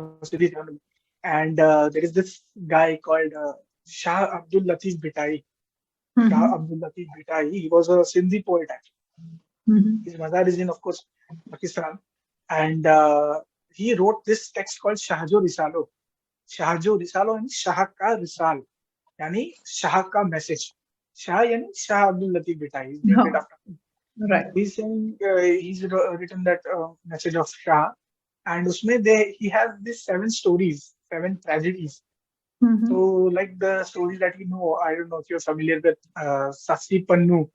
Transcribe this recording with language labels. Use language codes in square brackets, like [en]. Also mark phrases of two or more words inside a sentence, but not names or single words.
[en] a Sindhi family. And there is this guy called Shah Abdul Latif Bhitai. Shah Mm-hmm. Abdul Latif Bhitai. He was a Sindhi poet actually. Mm-hmm. His mother is in, of course, Pakistan. And he wrote this text called Shahjo Risalo. Shahjo Risalo and Shah Ka Risal. Yani Shah Ka message. Shah yani Shah Abdul Latif Bhitai. He's named it No. after him. Right. He's saying written that message of Shah, and usme he has these seven stories, seven tragedies. So Mm-hmm. like the stories that we know, I don't know if you're familiar with Sasi Pannu.